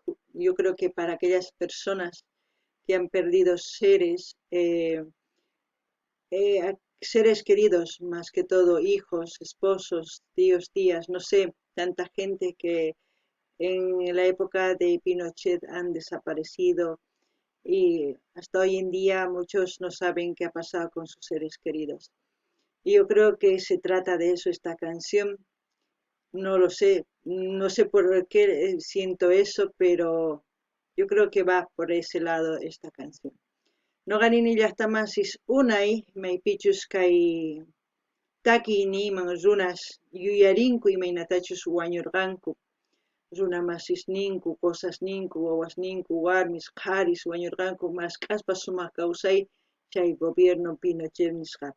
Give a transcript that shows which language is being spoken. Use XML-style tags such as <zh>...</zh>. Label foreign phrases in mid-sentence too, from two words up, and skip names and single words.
<es>Yo creo que para aquellas personas que han perdido seres queridos, más que todo hijos, esposos, tíos, tías, no sé, tanta gente que en la época de Pinochet han desaparecido y hasta hoy en día muchos no saben qué ha pasado con sus seres queridos. Y yo creo que se trata de eso esta canción. No lo sé, no sé por qué siento eso, pero yo creo que va por ese lado esta canción.</es> <qu>No ganini llaqtamasis unay maypichus kay taki niman runas yuyarinku imaynatachus wañurqanku runa masisninku, cosasninku, wawasninku, warmis, qaris wañurqanku maskhaspa sumaq kawsay chay gobierno Pinochet nisqapi.</qu>